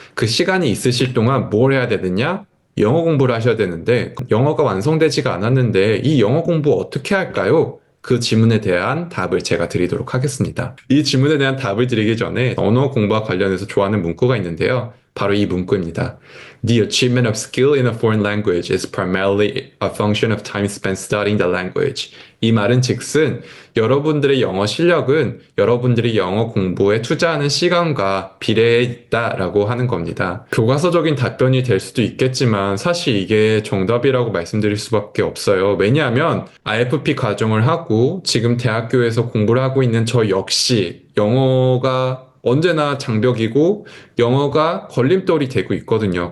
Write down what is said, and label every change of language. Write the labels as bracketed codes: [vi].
[ko] 그 시간이 있으실 동안 뭘 해야 되느냐? 영어 공부를 하셔야 되는데 영어가 완성되지가 않았는데 이 영어 공부 어떻게 할까요? 그 질문에 대한 답을 제가 드리도록 하겠습니다. 이 질문에 대한 답을 드리기 전에 언어 공부와 관련해서 좋아하는 문구가 있는데요. 바로 이 문구입니다. [en] The achievement of skill in a foreign language is primarily a function of time spent studying the language. [ko] 이 말은 즉슨 여러분들의 영어 실력은 여러분들이 영어 공부에 투자하는 시간과 비례해 있다라고 하는 겁니다. 교과서적인 답변이 될 수도 있겠지만 사실 이게 정답이라고 말씀드릴 수밖에 없어요. 왜냐하면 IFP 과정을 하고 지금 대학교에서 공부를 하고 있는 저 역시 영어가 언제나 장벽이고 영어가 걸림돌이 되고 있거든요.